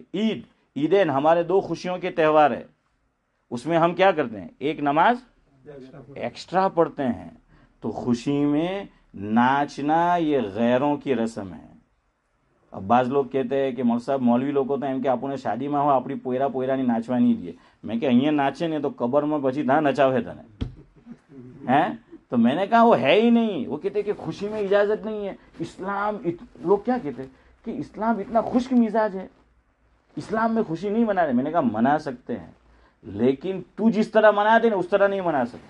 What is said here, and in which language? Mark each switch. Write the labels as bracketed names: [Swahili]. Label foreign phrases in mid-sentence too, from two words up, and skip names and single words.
[Urdu] عیدین ہمارے 2 خوشیوں کے تہوار ہے. اس میں ہم کیا کرتے ہیں, ایک نماز ایکسٹرا پڑھتے ہیں. تو خوشی میں ناچنا یہ غیروں کی رسم ہے. اب بعض لوگ کہتے ہیں کہ مول صاحب مولوی لوگ ہوتے ہیں کہ آپ نے شادی میں ہو اپنی پویرا نہیں ناچوا نہیں دیے. میں کہ [Gujarati] અહીંયા નાચે ને તો કબર માં પછી ના નચાવે તને ہیں. [Urdu] تو میں نے کہا وہ ہے ہی نہیں. وہ کہتے کہ خوشی میں اجازت نہیں ہے. اسلام لوگ کیا کہتے کہ اسلام اتنا خشک مزاج ہے, اسلام میں خوشی نہیں منا رہے. میں نے کہا منا سکتے ہیں, لیکن تو جس طرح مناتے نا اس طرح نہیں منا سکتے.